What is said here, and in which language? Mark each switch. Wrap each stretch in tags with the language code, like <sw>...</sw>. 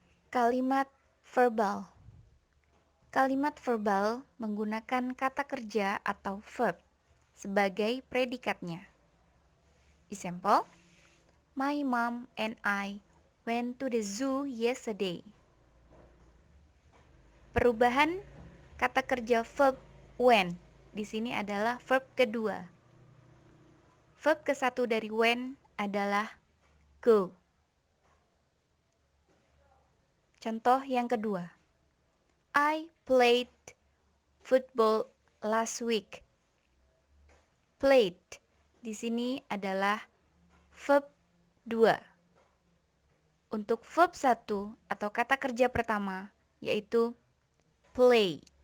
<id>Kalimat verbal. Kalimat verbal menggunakan kata kerja atau verb sebagai predikatnya.</id> <en>Example: my mom and I went to the zoo yesterday.</en> <id>Perubahan kata kerja verb when di sini adalah verb kedua. Verb ke-1 dari when adalah go. Contoh yang kedua.</id> <en>I played football last week.</en> <id>Played di sini adalah verb 2. Untuk verb 1 atau kata kerja pertama yaitu play.</id>